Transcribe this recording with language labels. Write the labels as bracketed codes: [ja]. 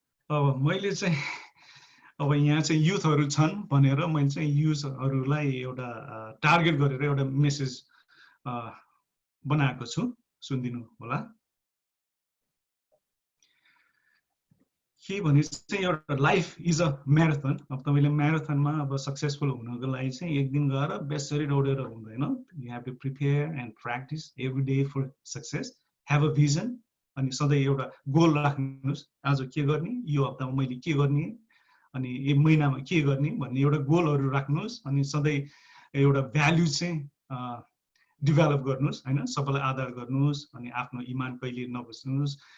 [ne] अब मैले चाहिँ अब यहाँ चाहिँ युथहरू छन् भनेर मैले चाहिँ युथहरूलाई एउटा टार्गेट गरेर एउटा मेसेज बनाएको छु, सुनिदिनु होला। के भने चाहिँ एउटा [en] Life is a marathon. [ne] अब तपाईँले म्याराथनमा अब सक्सेसफुल हुनको लागि चाहिँ एक दिन गएर बेसरी दौडेर हुँदैन। [en] You have to prepare and practise every day for success. Have a vision, [ne] अनि सधैँ एउटा गोल राख्नुहोस्, आज के गर्ने, यो हप्तामा मैले के गर्ने, अनि यो महिनामा के गर्ने भन्ने एउटा गोलहरू राख्नुहोस्। अनि सधैँ एउटा भ्याल्यु चाहिँ डेभलप गर्नुहोस् हैन, सबैलाई आदर गर्नुहोस्, अनि आफ्नो इमान कहिले नबुझ्नुहोस्।